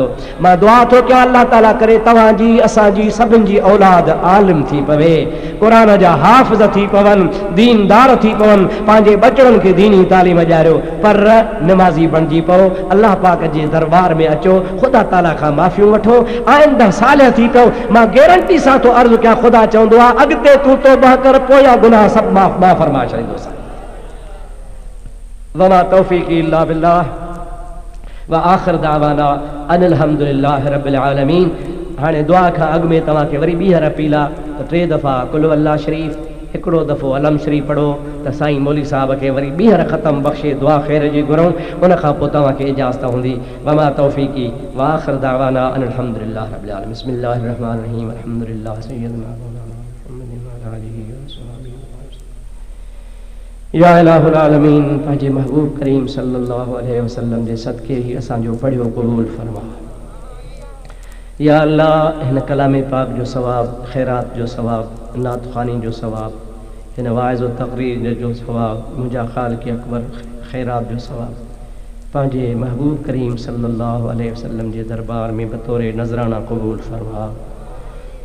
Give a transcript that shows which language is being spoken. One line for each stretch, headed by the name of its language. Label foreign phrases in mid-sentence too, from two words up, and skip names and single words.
Sindhi: मां दुआ थो कयां अल्लाह ताला करे तव्हांजी असांजी सभिनि जी औलाद आलिम थी पवे, क़ुरान जा हाफ़िज़ थी पवनि, दीनदार थी पवनि, पंहिंजे बचड़नि खे दीनी तालीम ॾियारियो, पर नमाज़ी बणिजी पओ, अल्लाह पाक जे दरबार में अचो, ख़ुदा ताला खां माफ़ियूं वठो, आइंदा सालिह थी पओ। मां गारंटी सां थो अर्ज़ु कयां, ख़ुदा चवंदो आहे अॻिते तूं तौबा कर, पोयां गुनाह सभु माफ़ फरमाए छॾींदोसि।
Arabic: وما توفيقي إلا بالله وآخر دعوانا أن الحمد لله رب العالمين.
Sindhi: हाणे दुआ खां अॻु में तव्हांखे वरी ॿीहर अपील आहे त 3 दफ़ा कुल अल्लाह शरीफ़, हिकिड़ो दफ़ो अलम शरीफ़ पढ़ो त साईं मौलवी साहिब खे वरी ॿीहर ख़तम बख़्शे, दुआ ख़ैर जी घुरूं, उन खां पोइ तव्हांखे इजाज़त हूंदी।
Arabic: وما توفيقي وآخر دعوانا أن الحمد لله رب العالمين. بسم الله الرحمن الرحيم. الحمد لله سيدنا يا إله العالمين,
Sindhi: पंहिंजे महबूब करीम
Arabic: صلى الله عليه وسلم
Sindhi: जे सदके ही असांजो पढ़ियो क़बूल फरमा। या अल्लाह, हिन कलाम पाक जो सवाब, ख़ैरात जो सवाब, नात ख़ानी जो सवाब, हिन वाइज़ व तक़रीर जो सवाब, मुंहिंजा ख़ालिक़ अकबर ख़ैरात जो सवाब पंहिंजे महबूब करीम
Arabic: صلى الله عليه وسلم
Sindhi: जे दरबार में बतौर नज़राना क़बूल फरमा।